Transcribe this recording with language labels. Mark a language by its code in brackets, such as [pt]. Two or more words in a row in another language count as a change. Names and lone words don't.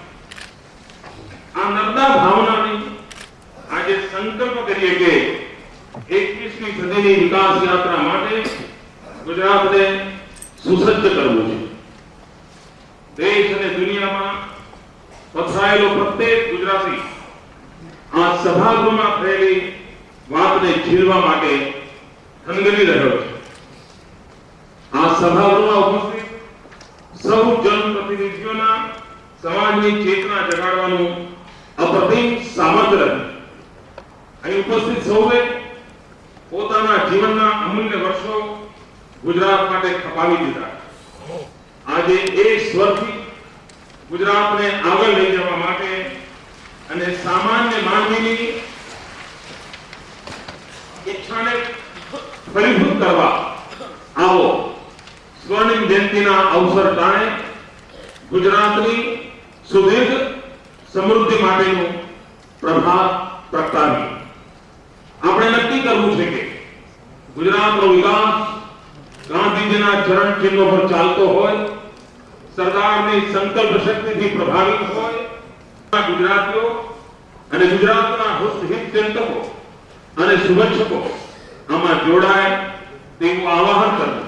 [gu] આ નર્મદા ભાવનાની આજે સંકલ્પ કરીએ કે 21મી સદીની વિકાસ યાત્રા માટે ગુજરાતને સુસજ્જ કરવું છે। દેશ અને દુનિયામાં પથરાયેલો પ્રત્યેક ગુજરાતી આ સભાગૃહમાં થયેલી વાતને ઝીલવા માટે થનગની રહ્યો છે। આ સભાગૃહ ઉપસ્થિત સૌ જનપ્રતિનિધિઓ સમાજની ચેતના જગાડવાનું અપ્રતિમ સામર્થ્ય અહીં ઉપસ્થિત સૌએ પોતાના જીવનના અમૂલ્ય વર્ષો ગુજરાત માટે ખપાવી દીધા। આજે એ સ્વરથી ગુજરાતને આગળ લઈ જવા માટે અને સામાન્ય માનવીની ઇચ્છાને ફળીભૂત કરવા આવો સ્વર્ણિમ જયંતીના અવસર ટાણે ગુજરાતની સુદીર્ઘ સમૃદ્ધિ માટેનું પ્રભાત પ્રગટાવી। આપણે નક્કી કરવું છે કે ગુજરાતનો વિકાસ ગાંધીજીના ચરણ ચિહ્નો પર ચાલતો હોય, સરદારની સંકલ્પ શક્તિથી પ્રભાવિત હોય। ગુજરાતીઓ અને ગુજરાતના હિતચિંતકો અને શુભેચ્છકો આમાં જોડાય તેવું આવાહન કરવું.